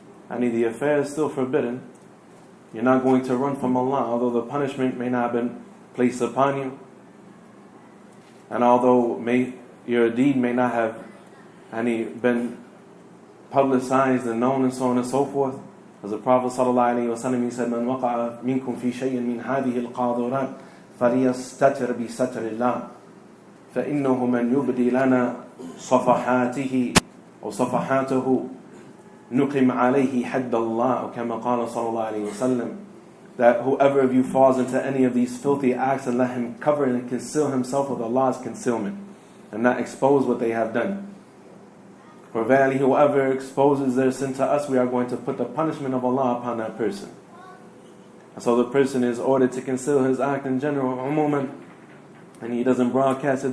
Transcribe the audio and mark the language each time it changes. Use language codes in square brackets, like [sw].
[en] The affair is still forbidden. You're not going to run from Allah, although the punishment may not have been placed upon you, and although your deed may not have been publicized and known and so on and so forth. As the Prophet ﷺ, he said, [ar] من وقع منكم في شيء من هذه القاذورات فليستتر بستر الله فإنه من يبدي لنا صفحاته أو صفحاته نقم عليه حد الله كما قال صلى الله عليه وسلم. [en] That whoever of you falls into any of these filthy acts, and let him cover and conceal himself with Allah's concealment and not expose what they have done. For verily whoever exposes their sin to us, we are going to put the punishment of Allah upon that person. And so the person is ordered to conceal his act in general, umuman, and he doesn't broadcast it.